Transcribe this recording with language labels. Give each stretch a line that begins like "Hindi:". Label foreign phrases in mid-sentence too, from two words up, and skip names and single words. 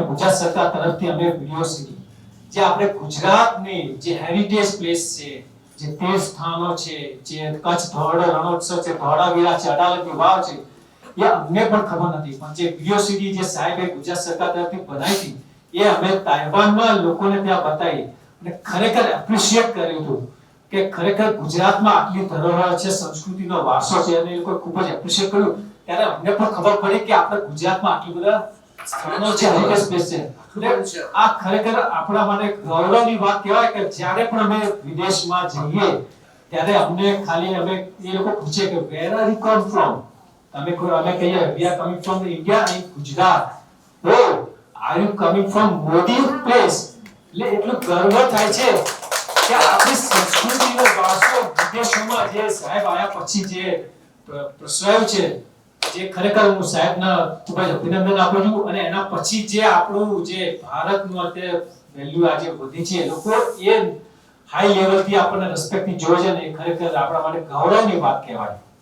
Gujarati: ગુજરાત સરકાર તરફથી અમે યુનિવર્સિટી જે આપણે ગુજરાતની જે
English: heritage place
Gujarati: છે, જે તીર્થ સ્થાનો છે, જે કચ્છ ધોરડો રણોત્સવ છે, ધોળાવીરા છે, અડાલજની વાવ છે, એ અમને પણ ખબર નથી, પણ જે યુનિવર્સિટી જે સાહેબે ગુજરાત સરકાર તરફથી બનાવી હતી એ અમે તાઇવાનમાં લોકોને ત્યાં બતાવી અને ખરેખર એપ્રિશિએટ કર્યું હતું કે ખરેખર ગુજરાતમાં આટલી ધરોહર છે, સંસ્કૃતિનો વારસો છે અને એ લોકોએ ખૂબ જ એપ્રિશિએટ કર્યું. ત્યારે અમને પણ ખબર પડી કે આપણે ગુજરાતમાં આટલી બધા સ્થાનો છે,
English: heritage place
Gujarati: છે. એટલે આ ખરેખર આપણા માટે ગૌરવની વાત કહેવાય કે જ્યારે પણ અમે વિદેશમાં જઈએ ત્યારે અમને ખાલી અમે એ લોકો પૂછે કે
English: where are you come from,
Gujarati: તમે કોઈ અમે કહીએ
English: we are coming from India and Gujarat, oh are you coming from Modi place,
Gujarati: એટલે એટલું ગર્વ થાય છે કે આપણી સંસ્કૃતિનો વારસો વિદેશોમાં જે સાહેબ આયા પછી જે પ્રસરાયું છે, જે ખરેખર હું સાહેબના ખૂબ જ અભિનંદન આપું છું. અને એના પછી જે આપણું જે ભારતનું અત્યારે વેલ્યુ આજે વધી છે, લોકો એ
English: high level
Gujarati: આપણને રિસ્પેક્ટથી જોવે છે ને એ ખરેખર આપણા માટે ગૌરવની વાત કહેવાય.